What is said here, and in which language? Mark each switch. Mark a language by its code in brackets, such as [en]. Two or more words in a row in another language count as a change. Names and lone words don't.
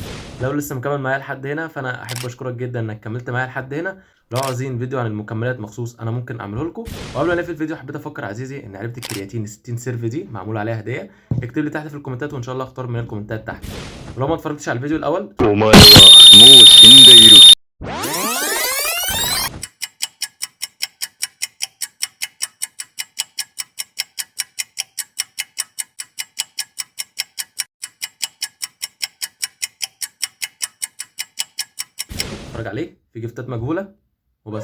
[ar] لو لسه مكمل معايا لحد هنا فأنا أحب أشكرك جدا إنك كملت معايا لحد هنا. لو عايزين فيديو عن المكملات مخصوص أنا ممكن أعمله لكم. وقبل ما نقفل الفيديو حبيت أفكر عزيزي إن علبة الكرياتين 60 سيرف دي معمول عليها هدية. اكتب لي تحت في الكومنتات وإن شاء الله أختار من الكومنتات تحت. ولو ما اتفرجتش على الفيديو الأول، [ja] お前はもう死んでいる。 [ar] اتفرج عليه في جفتات مجهولة وبس.